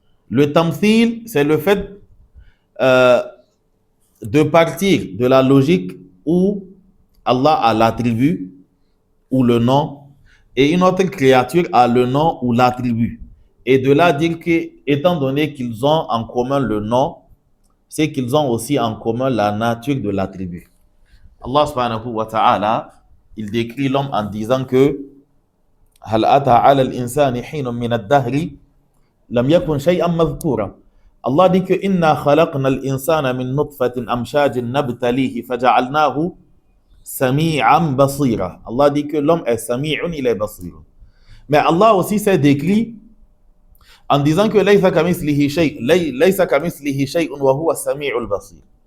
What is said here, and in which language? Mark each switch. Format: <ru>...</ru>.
<fr>Le tamthil, c'est le fait de partir de la logique où Allah a l'attribut ou le nom et une autre créature a le nom ou l'attribut. Et de là dire que, étant donné qu'ils ont en commun le nom, c'est qu'ils ont aussi en commun la nature de l'attribut. Allah subhanahu wa ta'ala, il décrit l'homme en disant que</fr> <ar>هل أتى على الإنسان حين من الدهر لم يكن شيئا مذكورا.</ar> <fr>Allah dit que</fr> <ar>إنا خلقنا الإنسان من نطفة أمشاج نبتليه فجعلناه سميعا بصيرا.</ar> <fr>Allah dit que l'homme est سميع, il est basir. Mais Allah aussi s'est décrit en disant que</fr> <ar>ليس كمثله شيء ليس كمثله شيء وهو السميع البصير.</ar>